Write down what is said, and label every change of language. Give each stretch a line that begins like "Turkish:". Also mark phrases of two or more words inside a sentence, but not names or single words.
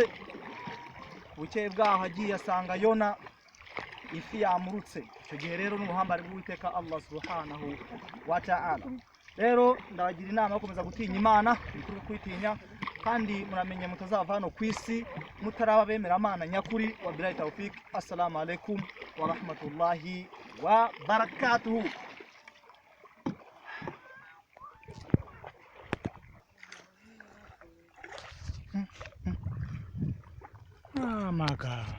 Kinyarwanda: Bukeye bwaho agiye asanga Yona ifi yamurutse. Icyo gihe rero n'ubuhambare bw'Uwiteka
Arabic: الله سبحانه وتعالى.
Kinyarwanda: Rero ndabagira inama yo gukomeza gutinya Imana, mukuru kwitinya, kandi muramenye mutazava hano ku isi mutaraba bemera Imana nyakuri.
Arabic: وبالله التوفيق. السلام عليكم ورحمة الله وبركاته.
English: Oh my God.